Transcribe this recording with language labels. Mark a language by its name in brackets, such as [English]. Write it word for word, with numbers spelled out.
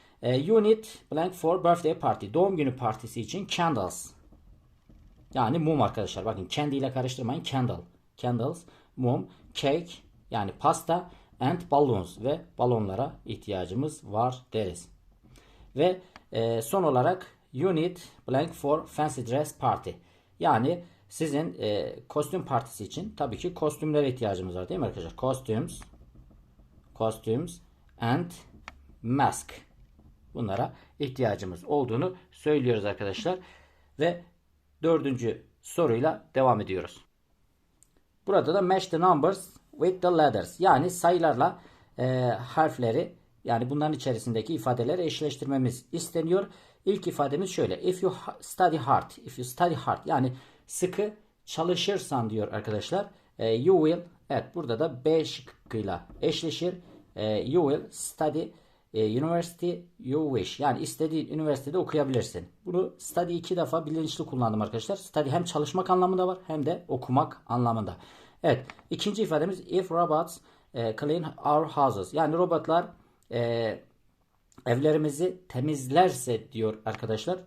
[English] E, you need blank for birthday party. [Turkish] Doğum günü partisi için candles. Yani mum arkadaşlar. Bakın candy ile karıştırmayın. Candle. Candles, mum, cake yani pasta [English] and balloons [Turkish] ve balonlara ihtiyacımız var deriz. Ve e, son olarak [English] you need blank for fancy dress party. [Turkish] Yani sizin e, kostüm partisi için tabii ki kostümlere ihtiyacımız var değil mi arkadaşlar? [English] Costumes, costumes and mask. [Turkish] Bunlara ihtiyacımız olduğunu söylüyoruz arkadaşlar. Ve dördüncü soruyla devam ediyoruz. Burada da [English] match the numbers with the letters. [Turkish] Yani sayılarla e, harfleri yani bunların içerisindeki ifadeleri eşleştirmemiz isteniyor. İlk ifademiz şöyle. [English] If you study hard. If you study hard. [Turkish] Yani sıkı çalışırsan diyor arkadaşlar. [English] E, you will. [Turkish] Evet burada da B şıkkıyla eşleşir. [English] E, you will study e, university you wish. [Turkish] Yani istediğin üniversitede okuyabilirsin. Bunu study iki defa bilinçli kullandım arkadaşlar. Study hem çalışmak anlamında var hem de okumak anlamında. Evet. İkinci ifademiz [English] if robots e, clean our houses. [Turkish] Yani robotlar E, evlerimizi temizlerse diyor arkadaşlar.